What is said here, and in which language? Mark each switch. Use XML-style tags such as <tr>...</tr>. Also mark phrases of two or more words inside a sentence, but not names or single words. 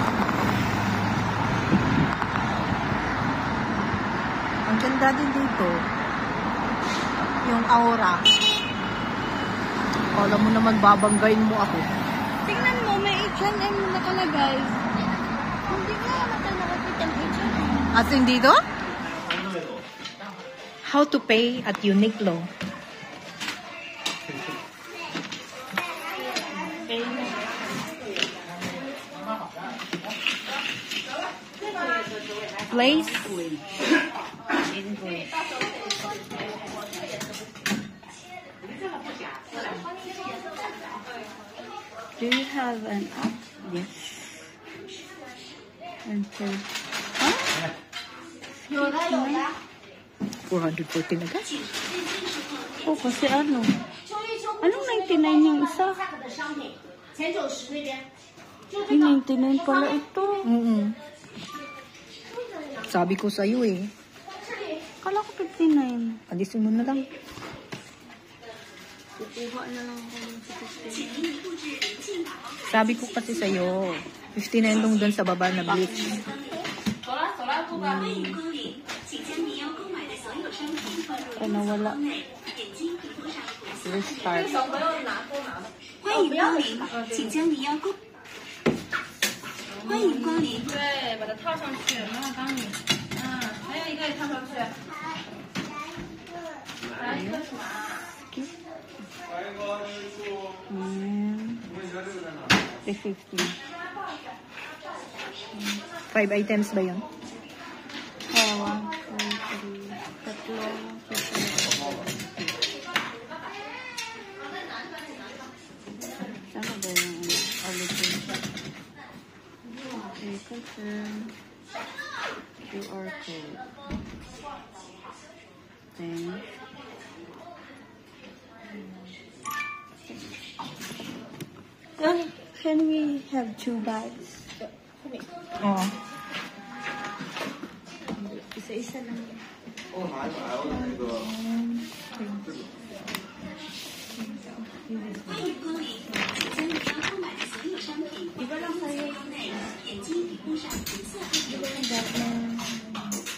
<tl>Ang ganda din dito. Yung aura. Kala mo naman babanggain mo ako. Tingnan mo, may H&M na nakalagay. Hindi nga naman nakakita ang H&M. As in dito?</tl> <en>How to pay at Uniqlo. Place. Do you have an app? Yes. Enter. Huh?</en> <tl>414 na guys. Oh, kasi ano? Anong 99 yung isa? Ay, 99 pala ito. Sabi ko sa'yo eh. Kala ko 59. Alisin mo na lang. Kukuha na lang ako ng 59. Sabi ko kasi sa'yo. 59 lang doon sa baba na bleach. Ay, nawala.</tl> <en>Restart.</en> <zh>欢迎光临，请将您要购。欢迎光临。对，把它套上去，妈妈帮你。还有一个也套上去。来一个什么？</zh> <tl>350. 5 items ba yun? 1, 2, 3, tatlo. Saan ba yung ulitin?</tl> <en>Okay, confirm. QR code. Then, can we have 2 bags?</en> <tl>Oo. Isa-isa lang.</tl> <zh>欢迎光临，将你要购买的所有商品放在包内，点击底部上红色按钮。</zh>